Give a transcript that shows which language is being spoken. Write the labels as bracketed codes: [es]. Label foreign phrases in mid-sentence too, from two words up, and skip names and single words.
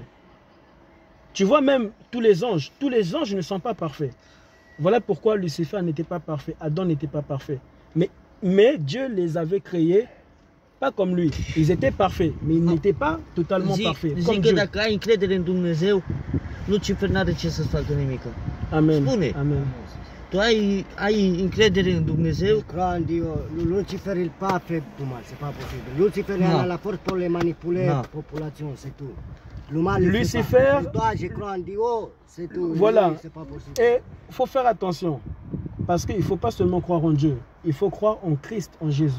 [fr] Tu vois même tous les anges ne sont pas parfaits. Voilà pourquoi Lucifer n'était pas parfait, Adam n'était pas parfait. Mais Dieu les avait créés pas comme lui. Ils étaient parfaits, mais ils n'étaient pas totalement parfaits. Comme Dieu. [ro] Lucifer n-are ce să-ți facă nimic. Amen. Spune. Amen. Tu ai încredere în Dumnezeu? [fr] Lucifer il pas fait du mal, c'est pas possible. Lucifer est la force pour les manipuler la population, c'est tout. Lucifer, toi je crois en Dieu, c'est tout. Voilà. Pas possible. Et il faut faire attention. Parce qu'il ne faut pas seulement croire en Dieu. Il faut croire en Christ, en Jésus.